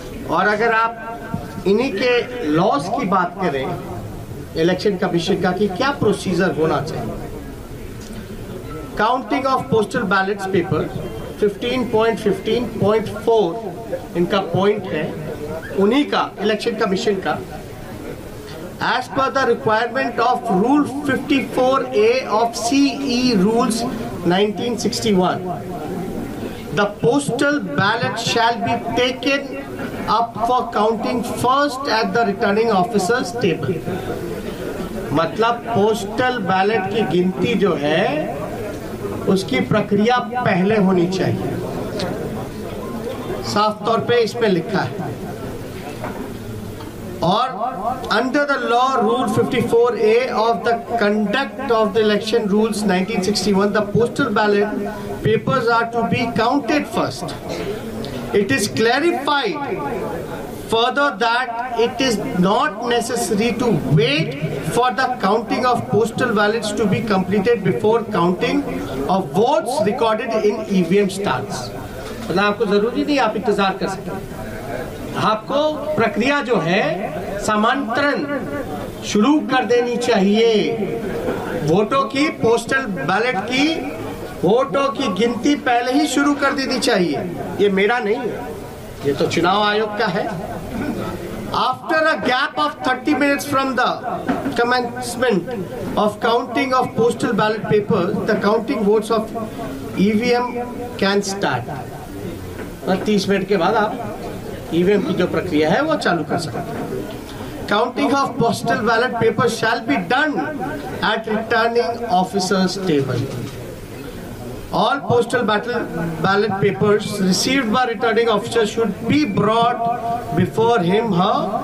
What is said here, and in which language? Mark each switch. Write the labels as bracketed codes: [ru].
[hi] और अगर आप इन्हीं के लॉस की बात करें इलेक्शन कमीशन का कि क्या प्रोसीजर होना चाहिए, [en] counting of postal ballots paper [hi] 15.15.4 इनका पॉइंट है, उन्हीं का इलेक्शन कमीशन का। [en] As per the requirement of Rule 54A of CE Rules 1961, the postal ballot shall be taken up for counting first at the returning officer's table. [hi] मतलब postal ballot की गिनती जो है उसकी प्रक्रिया पहले होनी चाहिए, साफ तौर पे इसमें लिखा है। और [en] under the law rule 54A of the conduct of the election rules 1961, the postal ballot papers are to be counted first. It is clarified further that it is not necessary to wait for the counting of postal ballots to be completed before counting of votes recorded in EVM starts. [hi] मतलब आपको जरूरी नहीं आप इंतजार कर सकते, आपको प्रक्रिया जो है समांतरण शुरू कर देनी चाहिए। वोटों की, पोस्टल बैलेट की वोटों की गिनती पहले ही शुरू कर देनी चाहिए। ये मेरा नहीं है, ये तो चुनाव आयोग का है। [en] After a gap of 30 minutes from the commencement of counting of postal ballot papers, the counting votes of EVM can start. [hi] 30 minute के बाद आप EVM की जो प्रक्रिया है वो चालू कर सकते हैं. [en] Counting of postal ballot papers shall be done at returning officer's table. All postal ballot papers received by returning officer should be brought before him, her.